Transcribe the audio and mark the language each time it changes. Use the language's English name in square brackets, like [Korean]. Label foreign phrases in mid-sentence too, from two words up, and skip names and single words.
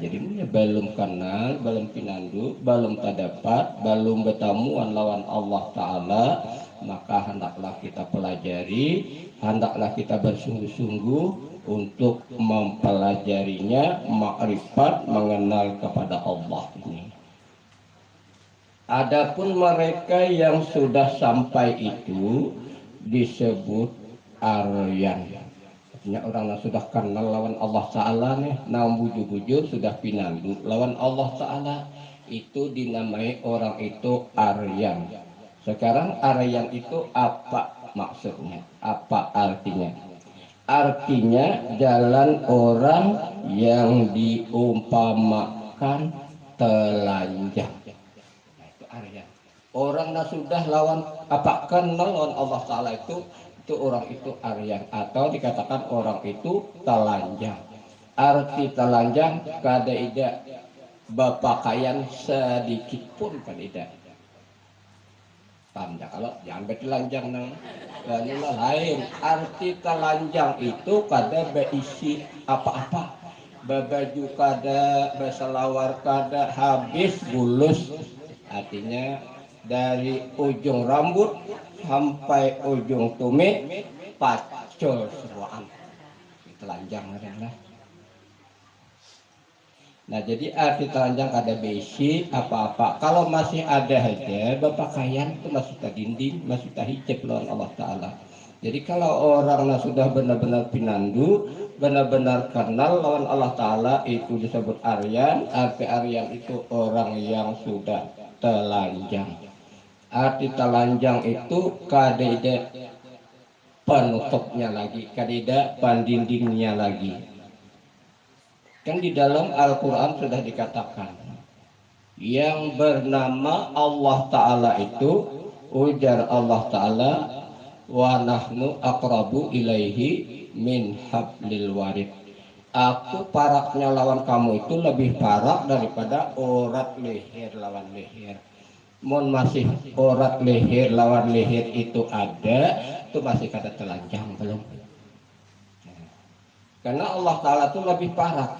[Banjar] Jadi belum kenal, belum pinandu, belum terdapat, belum bertemuan lawan Allah Ta'ala, maka hendaklah kita pelajari, hendaklah kita bersungguh-sungguh untuk mempelajarinya, makrifat, mengenal kepada Allah ini. Adapun mereka yang sudah sampai itu disebut aryan. Artinya orang yang sudah kenal lawan Allah Ta'ala nih, namun bujur-bujur sudah pinandu lawan Allah Ta'ala, itu dinamai orang itu aryan. Sekarang aryan itu apa maksudnya? Apa artinya? Artinya jalan orang yang diumpamakan telanjang. Nah, itu aryan. Orang yang sudah lawan apa kenal lawan Allah Ta'ala itu orang itu aryan, atau dikatakan orang itu telanjang. Arti telanjang kada ida bapakaian sedikit pun kada ida. Paham ya? Kalau jangan bertelanjang nang lain. Arti telanjang itu kada berisi apa-apa. Baju kada, berselawar kada, habis bulus. Artinya dari ujung rambut sampai ujung tumit pacul semuaan. Telanjang adalah. Nah, jadi arti telanjang kada besi apa-apa. Kalau masih ada aja berpakaian itu masih terdinding, masih terhijab lawan Allah Ta'ala. Jadi kalau orang yang sudah benar-benar pinandu, benar-benar kenal lawan Allah Ta'ala, itu disebut aryan. Arti aryan itu orang yang sudah telanjang. Arti telanjang itu kadeda penutupnya lagi, kadeda pandindingnya lagi. Kan di dalam Al-Quran sudah dikatakan yang bernama Allah Ta'ala itu, ujar Allah Ta'ala, [Arabic] وَنَحْنُ أَقْرَبُ إِلَيْهِ مِنْ حَبْلِ الْوَرِيدِ. [Banjar] Aku paraknya lawan kamu itu lebih parak daripada urat leher lawan leher. Mon masih urat leher lawan leher itu ada, itu masih kada telanjang belum. Karena Allah Ta'ala itu lebih parak.